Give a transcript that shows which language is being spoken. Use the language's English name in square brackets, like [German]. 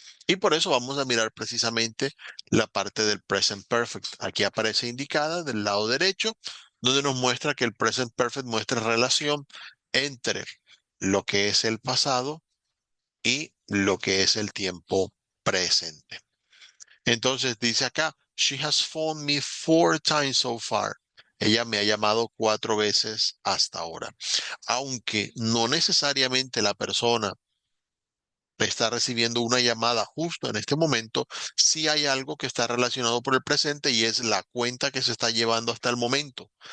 [Spanish] Y por eso vamos a mirar precisamente la parte del present perfect. Aquí aparece indicada del lado derecho, donde nos muestra que el present perfect muestra relación entre lo que es el pasado y lo que es el tiempo presente. Entonces dice acá, [English] She has phoned me 4 times so far. [Spanish] Ella me ha llamado 4 veces hasta ahora. Aunque no necesariamente la persona está recibiendo una llamada justo en este momento, sí hay algo que está relacionado por el presente y es la cuenta que se está llevando hasta el momento.